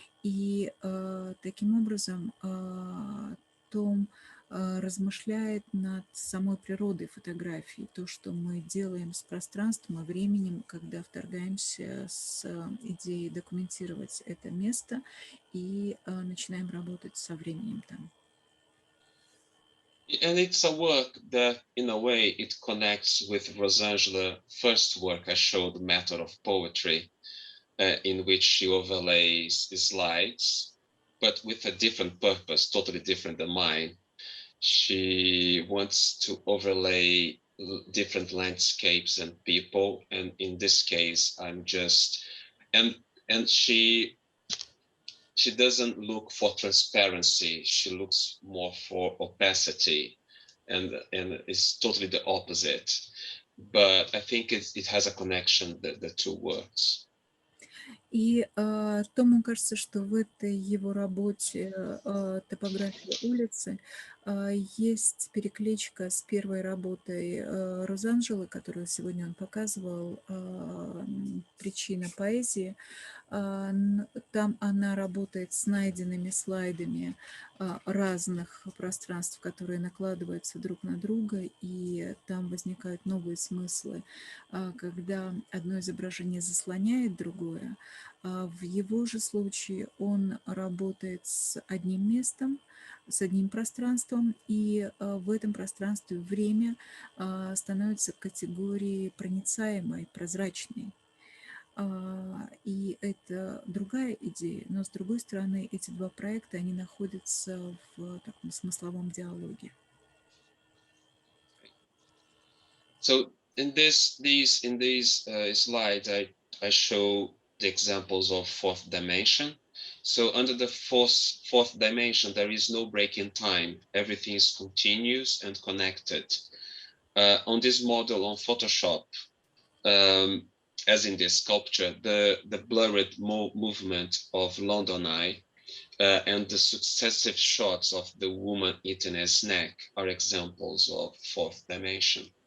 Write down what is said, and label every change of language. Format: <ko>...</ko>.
<ru>И таким образом Том размышляет над самой природой фотографии, то, что мы делаем с пространством и временем, когда вторгаемся с идеей документировать это место и начинаем работать со временем там.</ru> <en>And it's a work that, in a way, it connects with Rozangele's first work I showed, Method of Poetry, in which she overlays slides, but with a different purpose, totally different than mine. She wants to overlay different landscapes and people, and in this case, I'm just and she doesn't look for transparency. She looks more for opacity, and it's totally the opposite. But I think it has a connection, the two works.</en> <ru>И Тому кажется, что в этой его работе «Топография улицы» есть перекличка с первой работой Розанжелы, которую сегодня он показывал, «Причина поэзии». Там она работает с найденными слайдами разных пространств, которые накладываются друг на друга, и там возникают новые смыслы, когда одно изображение заслоняет другое. В его же случае он работает с одним местом, с одним пространством, и в этом пространстве время становится категорией проницаемой, прозрачной. И это другая идея, но с другой стороны, эти два проекта, они находятся в таком смысловом диалоге.</ru> <en>So in these slides, I show the examples of fourth dimension. So under the fourth dimension, there is no break in time. Everything is continuous and connected. On this model on Photoshop, as in this sculpture, the blurred movement of London Eye and the successive shots of the woman eating a snack are examples of fourth dimension.</en>